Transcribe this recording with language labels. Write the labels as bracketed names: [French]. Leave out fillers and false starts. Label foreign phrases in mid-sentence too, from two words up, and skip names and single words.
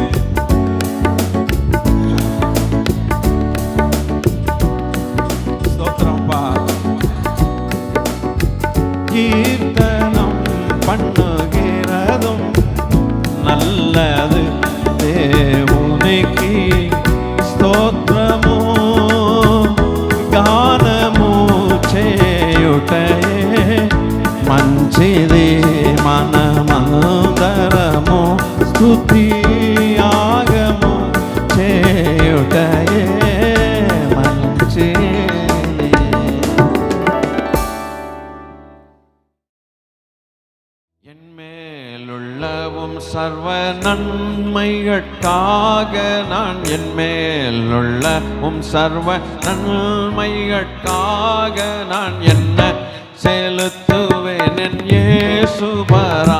[Tamil] ஸ்தோத்திரம்பா. கீர்த்தனம் பண்ணுகிறதும் நல்லது. [Telugu] தேவனுக்கு స్తోత్రము గానము చేయుటయే మంచిది. మనమందరము స్తుతి యాగము చేయుటయే మంచిది. [Tamil] என்மேலுள்ளவும் சர்வ நன்மைகட்காக நான் என்மேலுள்ளவும் சர்வ நன்மைகட்காக நான் என்ன செலுத்துவேன் என் இயேசுபரா.